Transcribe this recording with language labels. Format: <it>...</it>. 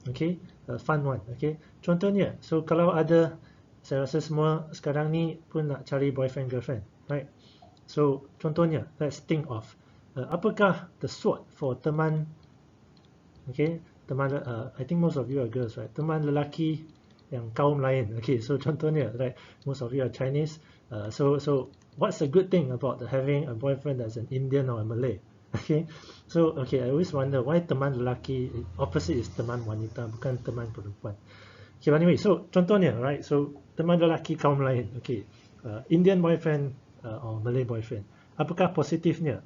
<en>Okay, a fun one.</en> <ms>Okay, contohnya, so kalau ada, saya rasa semua sekarang ni pun nak cari boyfriend girlfriend, right?</ms> <en>So contohnya, let's think of apakah the sword for teman, okay, teman, I think most of you are girls, right?</en> <ms>Teman lelaki yang kaum lain.</ms> <en>Okay, so contohnya, right, most of you are Chinese. So what's the good thing about having a boyfriend that's an Indian or a Malay? Okay, so okay, I always wonder why teman lelaki, opposite is teman wanita, bukan teman perempuan. Okay, but anyway, so contohnya, right, so</en> <ms>teman lelaki kaum lain,</ms> <en>okay, Indian boyfriend or Malay boyfriend,</en> <ms>apakah positifnya?</ms>